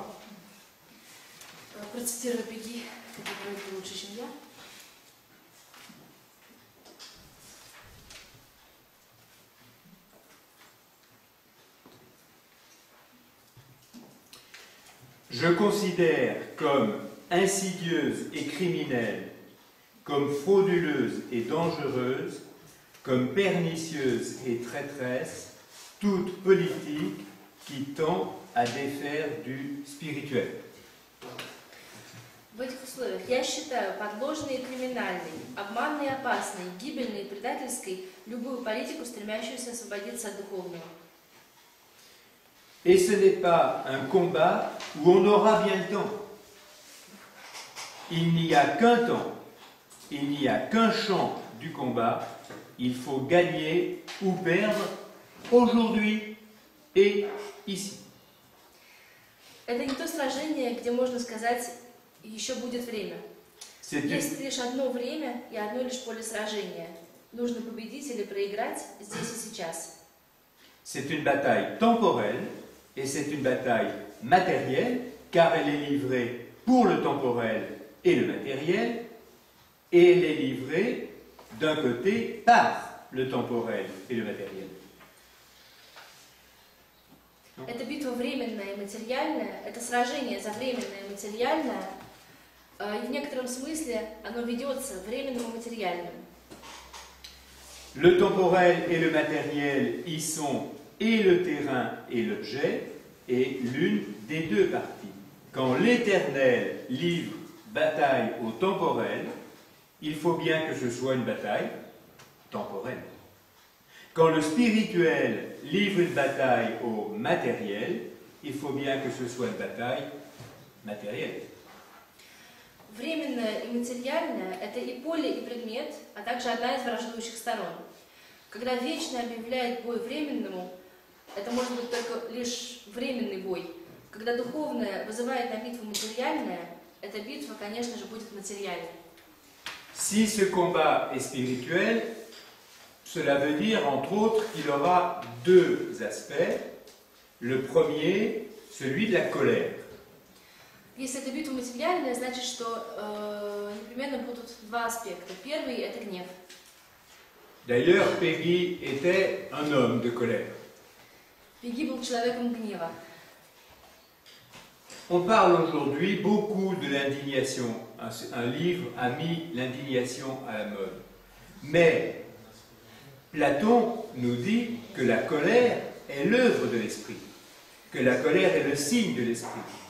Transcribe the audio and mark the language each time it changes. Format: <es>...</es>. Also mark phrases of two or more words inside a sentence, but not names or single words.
<ru>Процитирую Пегги, которая это лучше, чем я.</ru> <fr>Je considère comme insidieuse et criminelle, comme frauduleuse et dangereuse, comme pernicieuse et traîtresse, toute politique qui tend à défaire du spirituel.</fr> <ru>В этих условиях я считаю подложной и криминальной, обманной и опасной, гибельной и предательской любую политику, стремящуюся освободиться от духовного.</ru> <fr>Et ce n'est pas un combat où on aura bien le temps. Il n'y a qu'un temps, il n'y a qu'un champ du combat. Il faut gagner ou perdre aujourd'hui et ici.</fr> <ru>Это не то сражение, где можно сказать, еще будет время. Есть лишь одно время и одно лишь поле сражения. Нужно победить или проиграть здесь и сейчас.</ru> <fr>C'est une bataille temporelle et c'est une bataille matérielle car elle est livrée pour le temporel et le matériel et elle est livrée d'un côté par le temporel et le matériel.</fr> <ru>Это битва временная и материальная, это сражение за временное и материальное, и в некотором смысле оно ведется временным и материальным.</ru> <fr>Le temporel et le matériel y sont et le terrain et l'objet, et l'une des deux parties. Quand l'Éternel livre bataille au temporel, il faut bien que ce soit une bataille temporelle. Quand le spirituel livre une bataille au matériel, il faut bien que ce soit une bataille matérielle.</fr> <ru>Временное и материальное – это и поле, и предмет, а также одна из враждующих сторон. Когда вечное объявляет бой временному, это может быть только лишь временный бой. Когда духовное вызывает на битву материальное, эта битва, конечно же, будет материальной.</ru> <fr>Si ce combat est spirituel, cela veut dire, entre autres, qu'il aura deux aspects. Le premier, celui de la colère.</fr> <ru>Если это битва материальная, значит, что непременно будут два аспекта. Первый – это гнев.</ru> <fr>D'ailleurs, Peggy était un homme de colère.</fr> <ru>Пегги был человеком гнева.</ru> <fr>On parle aujourd'hui beaucoup de l'indignation. Un livre a mis l'indignation à la mode. Mais Platon nous dit que la colère est l'œuvre de l'esprit, que la colère est le signe de l'esprit.</fr>